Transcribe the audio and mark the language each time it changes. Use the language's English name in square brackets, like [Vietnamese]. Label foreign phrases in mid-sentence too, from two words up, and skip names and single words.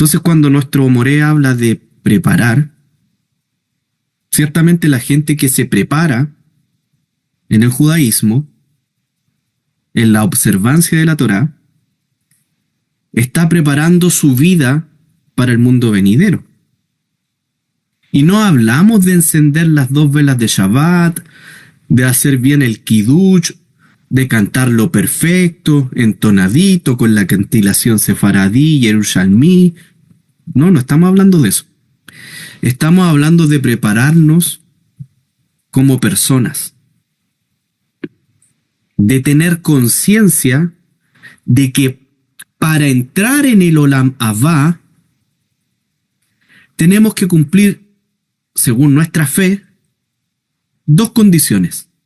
[Spanish] Entonces, cuando nuestro Moré habla de preparar, ciertamente la gente que se prepara en el judaísmo, en la observancia de la Torá, está preparando su vida para el mundo venidero. Y no hablamos de encender las 2 velas de Shabbat, de hacer bien el Kiddush, de cantarlo perfecto, entonadito, con la cantilación sefaradí, yerushalmí. No estamos hablando de eso. Estamos hablando de prepararnos como personas, de tener conciencia de que para entrar en el [Hebrew] עולם הבא [Spanish] tenemos que cumplir, según nuestra fe, 2 condiciones.